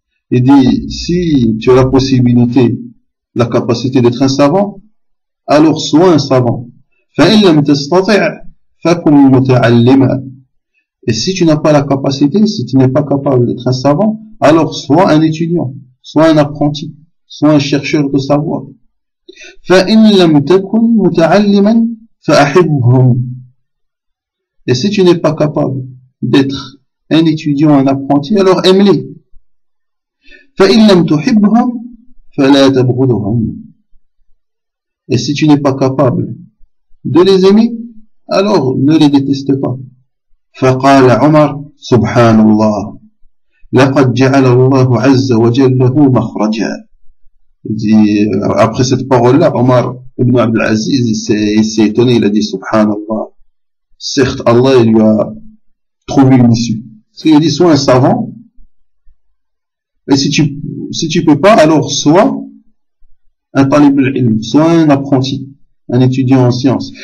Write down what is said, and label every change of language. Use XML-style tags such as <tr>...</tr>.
<fr>Il dit, si tu as la possibilité, la capacité d'être un savant, alors sois un savant.</fr> <ar>فإن لم تستطع فكن متعلما.</ar> <fr>Et si tu n'as pas la capacité, si tu n'es pas capable d'être un savant, alors sois un étudiant, sois un apprenti, sois un chercheur de savoir.</fr> <ar>فإن لم تكن متعلما فأحبهم.</ar> <fr>Et si tu n'es pas capable d'être un étudiant, un apprenti, alors aime-les.</fr> <ar>فإن لم تحبهم فلا تبغضهم.</ar> <fr>Et si tu n'es pas capable de les aimer, alors ne les déteste pas.</fr> <ar>فقال عمر سبحان الله لقد جعل الله عز وجل له مخرجا.</ar> <fr>Il dit, après cette parole-là, Omar Ibn Abd al-Aziz, il s'est étonné, il a dit Subhanallah. Certes, Allah, il lui a trouvé une issue. Parce qu'il a dit, sois un savant, et si tu peux pas, alors sois un talib al-ilm, sois un apprenti, un étudiant en sciences.</fr>